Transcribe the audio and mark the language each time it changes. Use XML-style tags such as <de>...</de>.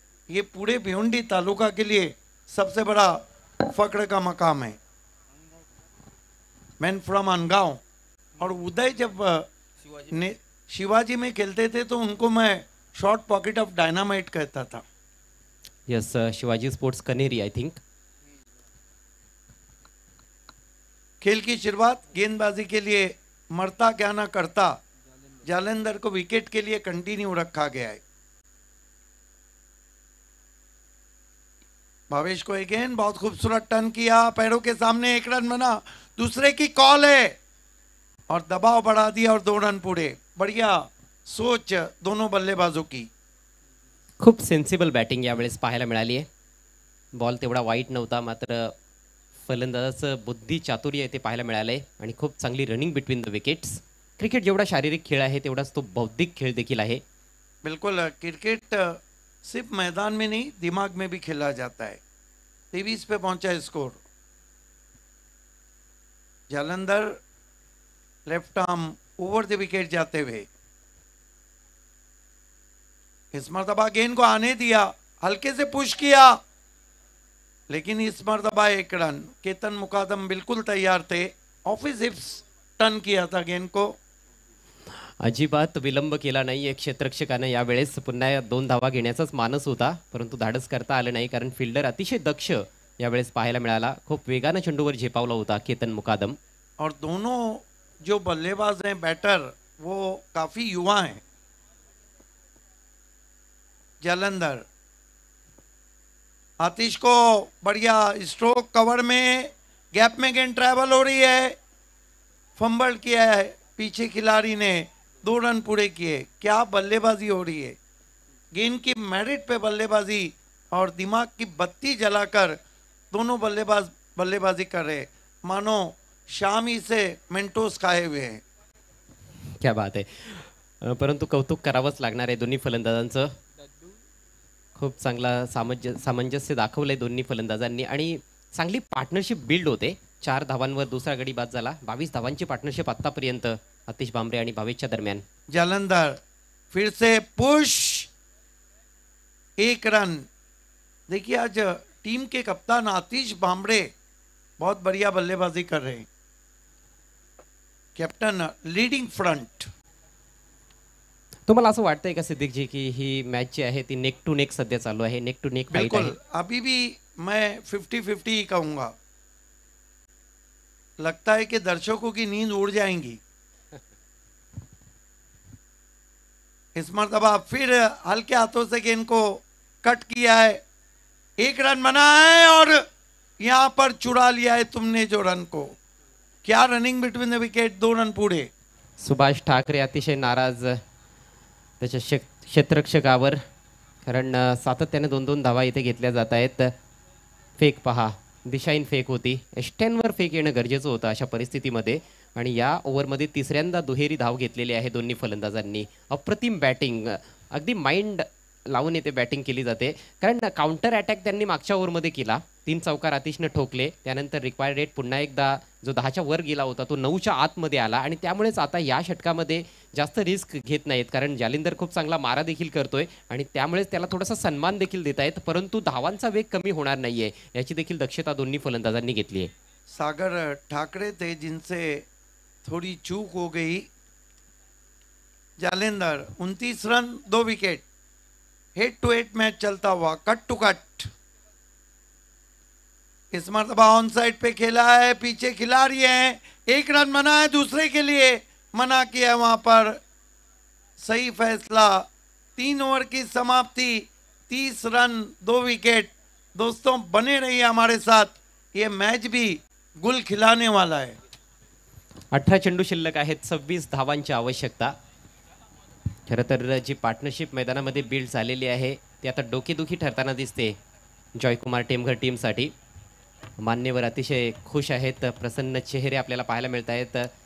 <hi>ये पूरे भिवंडी तालुका के लिए सबसे बड़ा फख्र का मकाम है.</hi> <en>Man from अनगांव.</en> <hi>और उदय जब शिवाजी में खेलते थे तो उनको मैं</hi> <en>short pocket of dynamite</en> <hi>कहता था.</hi> <en>Yes, Shivaji sports कनेरी I think.</en> <hi>खेल की शुरुआत गेंदबाजी के लिए मरता क्या ना करता जालंधर को विकेट के लिए कंटिन्यू रखा गया है. भावेश को अगेन बहुत खूबसूरत टर्न किया, पैरों के सामने 1 रन बना. दूसरे की कॉल है और दबाव बढ़ा दिया और 2 रन पूरे. बढ़िया सोच दोनों बल्लेबाजों की.</hi> <mr>खूप सेन्सिबल बॅटिंग यावेळेस पाहायला मिळाली आहे. बॉल तेवढा वाईट नव्हता, मात्र फलंदाजाचं बुद्धी चातुर्य आहे ते पाहायला मिळालं आहे आणि खूप चांगली</mr> <en>Running between the wickets.</en> <mr>Cricket जेवढा शारीरिक खेळ आहे तेवढाच तो बौद्धिक खेळ देखील आहे.</mr> <hi>बिल्कुल, क्रिकेट सिर्फ मैदान में नहीं दिमाग में भी खेला जाता है. 23 पे पहुंचा है score. Jalandhar left arm over the wicket जाते हुए इस मरतबा गेंद को आने दिया, हल्के से पुश किया, लेकिन इस मरतबा 1 रन. केतन मुकादम बिल्कुल तैयार थे. ऑफिस हिप्स टर्न किया था गेंद को.</hi> <mr>अजिबात विलंब केला नाही एक क्षेत्ररक्षकानं यावेळेस. पुन्हा 2 धावा घेण्याचाच मानस होता, परंतु धाडस करता आलं नाही कारण फिल्डर अतिशय दक्ष यावेळेस पाहायला मिळाला. खूप वेगानं चेंडूवर झेपावला होता केतन मुकादम.</mr> <hi>और दोनों जो बल्लेबाज हैं बैटर वो काफी युवा हैं. जालंधर आतिश को बढ़िया स्ट्रोक कवर में गैप में गेंद ट्रैवल हो रही है. फंबल किया है पीछे खिलाड़ी ने. 2 रन पूरे किए. क्या बल्लेबाजी हो रही है. गेंद की मेरिट पे बल्लेबाजी और दिमाग की बत्ती जलाकर दोनों बल्लेबाज बल्लेबाजी कर रहे, मानो शामी से मेंटोस खाए हुए हैं. क्या बात आहे.</hi> <mr>परंतु कौतुक करावंच लागणार आहे दोन्ही फलंदाजांचं. खूप चांगला सामंजस्य दाखवलंय दोन्ही फलंदाजांनी आणि चांगली पार्टनरशिप बिल्ड होते. 4 धावांवर दुसरा गडी बाद झाला. 22 धावांची पार्टनरशिप आतापर्यंत आतिश भांबरे आणि भावेशच्या दरम्यान.</mr> <hi>जालंधर फिर से पुश, 1 रन. देखिए आज टीम के कप्तान आतिश भांबरे बहुत बढ़िया बल्लेबाजी कर रहे हैं.</hi> <en>Captain leading front.</en> <mr>तुम्हाला असं वाटतंय का सिद्दीक जी की ही मॅच जी आहे ती नेक टू नेक सध्या चालू आहे,</mr> <en>neck to neck fight</en> <mr>आहे?</mr> <hi>बिल्कुल, अभी भी मैं 50-50 ही कहूंगा. लगता है कि दर्शकों की नींद उड़ जाएंगी. इस मरतबा फिर हल्के हाथों से गेंद को कट किया है. 1 रन बना है और यहां पर चुरा लिया है तुमने जो रन को.</hi> <en>क्या running between the wicket.</en> <hi>2 run पूरे.</hi> <mr>सुभाष ठाकरे अतिशय नाराज त्याच्या क्षेत्ररक्षकावर, कारण सातत्याने 2-2 धावा इथे घेतल्या जात आहेत. फेक पहा, दिशाहीन फेक होती. एस्टेनवर फेक येणं गरजेचं होतं अशा परिस्थितीमध्ये आणि या ओव्हरमध्ये 3ऱ्यांदा दुहेरी धाव घेतलेली आहे दोन्ही फलंदाजांनी. अप्रतिम बॅटिंग, अगदी माइंड लावून येते बॅटिंग केली जाते, कारण काउंटर अटॅक त्यांनी मागच्या ओव्हरमध्ये केला 3 चौकार आतिशनं ठोकले. त्यानंतर रिक्वायर्ड रेट पुन्हा एकदा जो 10च्या वर गेला होता तो 9च्या आतमध्ये आला आणि त्यामुळेच आता या षटकामध्ये जास्त रिस्क घेत नाहीत, कारण जालिंदर खूप चांगला मारा देखील करतोय आणि त्यामुळेच त्याला थोडासा सन्मान देखील देत आहेत, परंतु धावांचा वेग कमी होणार नाहीये याची देखील दक्षता दोन्ही फलंदाजांनी घेतली आहे.</mr> <hi>सागर ठाकरे थे जिनसे थोड़ी चूक हो गई. Jalinder 29 run 2 wicket.</hi> <en>head to head</en> <hi>match चलता हुआ,</hi> <en>Cut to cut.</en> <hi>इस मरतबा ऑन साइड पे खेला है, पीछे खिलाड़ी है, 1 रन मना है, दूसरे के लिए मना किया वहां पर. सही फैसला. 3 ओवर की समाप्ति, 30 रन 2 विकेट. दोस्तों बने रहिए हमारे साथ, ये मैच भी गुल खिलाने वाला है.</hi> <mr>18 चेंडू शिल्लक आहेत, 26 धावांची आवश्यकता. खरं तर जी पार्टनरशिप मैदानामध्ये बिल्ड झालेली आहे ती आता डोकेदुखी ठरताना दिसते जॉयकुमार टेमघर टीमसाठी. मान्यवर अतिशय खुश आहेत, प्रसन्न चेहरे आपल्याला पाहायला मिळत आहेत.</mr>